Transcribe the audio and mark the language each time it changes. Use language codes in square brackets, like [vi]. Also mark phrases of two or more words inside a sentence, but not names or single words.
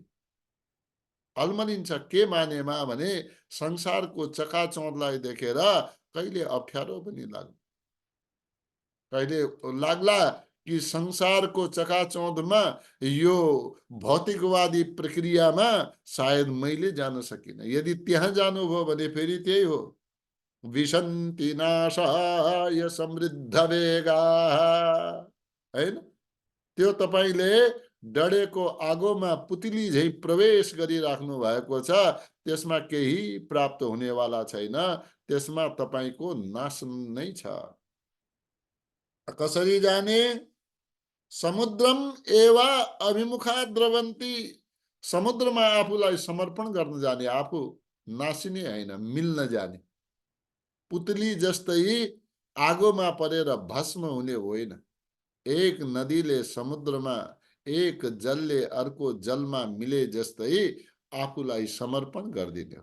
[ne] अल्मलिन्छ के मानेमा भने संसारको चकाचौँधलाई देखेर कहिले अप्ठ्यारो पनि लाग्छ। कहिले लाग्ला कि संसारको चकाचौँधमा यो भौतिकवादी प्रक्रियामा सायद मैले जान सकिन। यदि त्यहाँ जानुभयो भने फेरि त्यही हो, [sa] विशन्ति नाशाय समृद्ध वेगाः, [ne] हैन? त्यो तपाईले डढेको आगोमा पुतली झै प्रवेश गरिराख्नु भएको छ, त्यसमा केही प्राप्त हुनेवाला छैन, त्यसमा तपाईको नाश नै छ। कसरी जाने? [sa] समुद्रम एवा अभिमुखा द्रवन्ती, [ne] समुद्रमा आफूलाई समर्पण गर्न जाने, आफू नासिने होइन, मिल्न जाने, पुतली जस्तै आगोमा परेर भस्म हुने होइन। एक नदीले समुद्रमा, एक जलले अर्को जलमा मिले जस्तै आफूलाई समर्पण गरिदिने हो।